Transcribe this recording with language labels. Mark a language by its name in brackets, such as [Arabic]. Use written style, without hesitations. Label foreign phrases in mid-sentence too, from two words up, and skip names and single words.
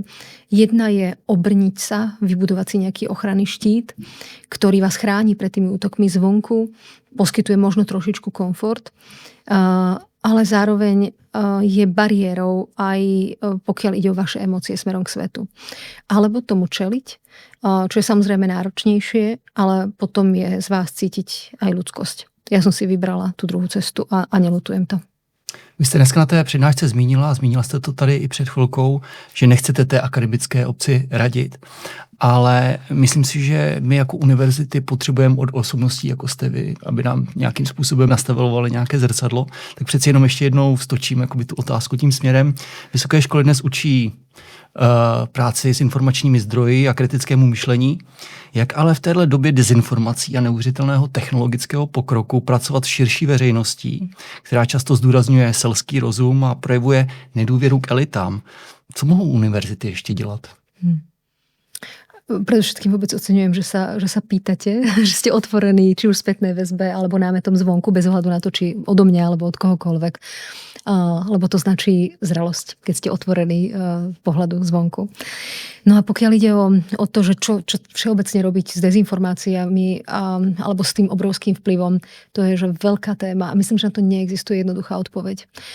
[Slovak] Jedna je obrniť sa, vybudovať si nejaký ochranný štít, ktorý vás chráni pred tými útokmi zvonku, poskytuje možno trošičku komfort, ale zároveň je bariérou aj pokiaľ ide o vaše emócie smerom k svetu. Alebo tomu čeliť, čo je samozrejme náročnejšie, ale potom je z vás cítiť aj ľudskosť. Ja som si vybrala tú druhú cestu a neľutujem to. [Czech] Vy jste dneska na té přednášce zmínila jste to tady i před chvilkou, že nechcete té akademické obci radit, ale myslím si, že my jako univerzity potřebujeme od osobností, jako jste vy, aby nám nějakým způsobem nastavovali nějaké zrcadlo, tak přeci jenom ještě jednou vstočím jakoby tu otázku tím směrem. Vysoké školy dnes učí práci s informačními zdroji a kritickému myšlení. Jak ale v téhle době dezinformací a neuvěřitelného technologického pokroku pracovat s širší veřejností, která často zdůrazňuje selský rozum a projevuje nedůvěru k elitám? Co mohou univerzity ještě dělat? [Slovak] Predovšetkým vôbec oceňujem, že sa pýtate, že ste otvorení či už spätnej väzbe alebo námetom zvonku, bez ohľadu na to, či odo mňa alebo od kohokoľvek. Lebo to značí zrelosť, keď ste otvorení pohľadu zvonku. No a pokiaľ ide o to, že čo všeobecne robiť s dezinformáciami alebo s tým obrovským vplyvom, to je že veľká téma a myslím, že na to neexistuje jednoduchá odpoveď.